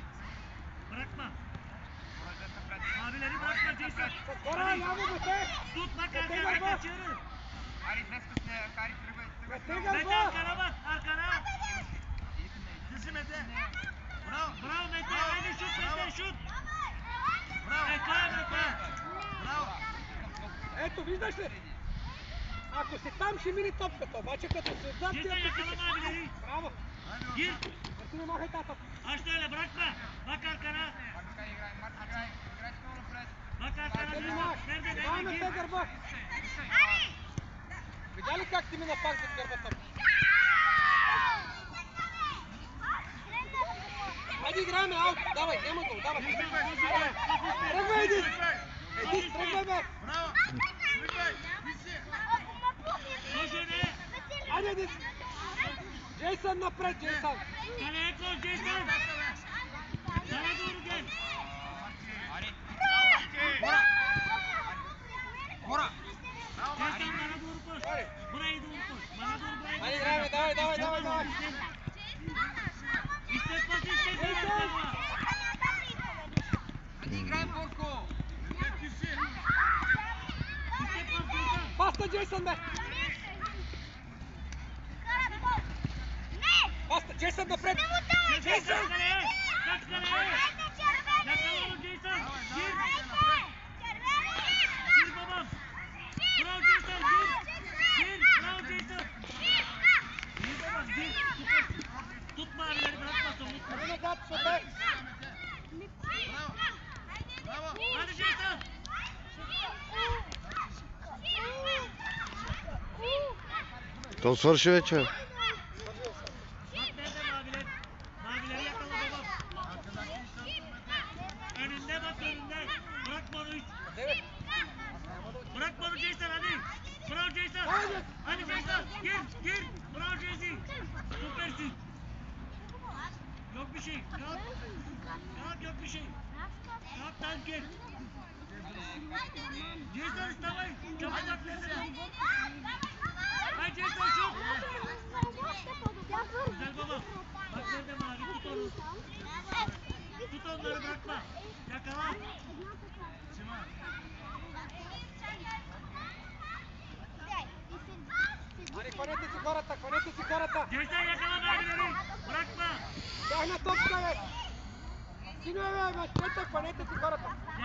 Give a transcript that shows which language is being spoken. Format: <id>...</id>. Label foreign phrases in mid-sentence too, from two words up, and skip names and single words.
<tr>Bırakma. Abileri bırakma Jason.</tr> <bg>Хора, яво, бе!</bg> <tr>Tut bak Mete arkana gel bak. kaçırır.</tr> <bg>Мете Mete гърба!</bg> <tr>arkana bak arkana. Bravo Mete. Haydi şut Mete şut. Mete Mete.</tr> <bg>Ето, виждаш ли? Ако си там, ще мини топката, обаче като си отзад, ти</bg> <tr>Jason yakalama abileri.</tr> <bg>Браво!</bg> <tr>Gir.</tr> <bg>Не си не махай тата!</bg> <tr>Aç da öyle bırakma. Bak arkana. Bak arkana.</tr> <bg>Къде</bg> <tr>Nerede?</tr> <bg>мах?</bg> <tr>Nerede?</tr> <bg>Това</bg> <tr>Nerede?</tr> <bg>Мете</bg> <tr>Gir.</tr> <bg>гърба! Видя ли как ти мина пак зад гърбата? Хайде играеме, аут! Давай, няма гол, давай! Тръгвай, Едис! Едис, тръгвай, бе!</bg> <tr>Koş öne.</tr> <bg>Хайде, Едис! Джейсън напред, Джейсън!</bg> <tr>Kaleye koş Jason. Sana doğru gel. Jason bana doğru koş. Burayı doğru koş. Bana doğru burayı Haydi koş. İbrahim,</tr> <bg>давай, давай, давай, давай.</bg> <tr>İste pas iste. Jason!</tr> <bg>Баста, Джейсън, бе! Баста, Джейсън напред!</bg> <tr>Jason kaleye. Kaç kaleye. Yakala onu Jason. Gir. Gir babam. Bravo Jason. Gir. Gir. Bravo Jason. Gir babam gir. Tutma abileri bırakmasın. Unutma.</tr> <bg>Хайде назад, супер!</bg> <tr>Hadi Jason.</tr> <bg>То свърши вече.</bg> <tr>Bak nerede maviler? Mavileri yakala babam. Önünde bak önünde. Bırakma onu hiç. Evet. Bırakma onu Jason hadi. Bravo Jason. Haydi. Hadi Jason. Gir. Gir. Bravo Jason. Süpersin. Yok bir şey. Kalk. Kalk yok bir şey. Kalk tank gir. Jason istavay. Çabuk atlasın. Hadi Jason şut. Güzel babam. Bak nerede mavi tut onu. Tut onları bırakma. Yakala.</tr> <bg>Айде, хванете си хората, хванете си хората!</bg> <tr>Jason yakala mavileri. Bırakma.</tr> <bg>Тяхна топка, бе! Синове, бе, мъжете, хванете си хората!</bg>